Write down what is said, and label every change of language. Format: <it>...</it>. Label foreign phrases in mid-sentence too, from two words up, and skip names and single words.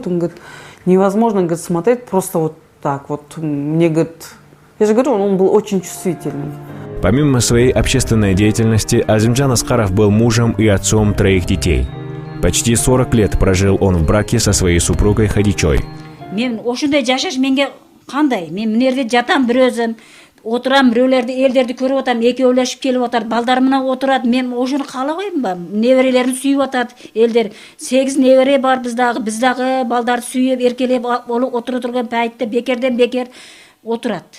<ru>Он говорит, невозможно, говорит, смотреть просто вот так вот. Мне, говорит, я же говорю, он был очень чувствительным. Помимо своей общественной деятельности, Азимджан Аскаров был мужем и отцом 3 детей. Почти 40 лет прожил он в браке со своей супругой Хадичой.</ru> <kk>Қандай? Мен мына жатам бір өзім, отырам біреулерді, елдерді көріп отам, екеулесіп келіп отыр, балдар мына отырады, мен ошоны қалай қоймын ба? Неберелерін сүйіп отады, елдер 8 небере бар біздағы балдарды сүйіп, еркелеп отырып тұрған пәйтті бекерден бекер отырады.</kk>